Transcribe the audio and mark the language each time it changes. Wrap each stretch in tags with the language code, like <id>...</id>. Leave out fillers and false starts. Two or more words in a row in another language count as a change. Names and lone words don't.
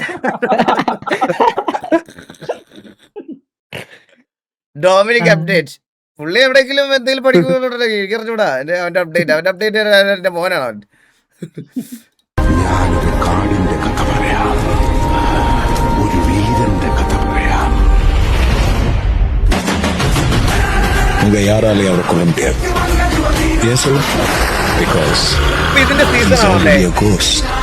<ml>ഡൊമിനിക് അപ്ഡേറ്റ്. പുള്ളി എവിടെയെങ്കിലും എന്തെങ്കിലും പഠിക്കുന്നുണ്ടോ? എനിക്ക് അറിഞ്ഞൂടാ. അവന്റെ അപ്ഡേറ്റ് എന്റെ മോനാണ് അവൻ. ഞാനൊരു കാടിന്റെ കഥ പറയാം, ഒരു വീരന്റെ കഥ പറയാം.</ml> <ta>உங்க யாராலே அவரை கொல்ல முடியாது. ஏன் சொல்ல?</ta> <en>Because</en> <ml>ഇതിന്റെ സീസൺ ആണല്ലേ?</ml> <en>a ghost.</en>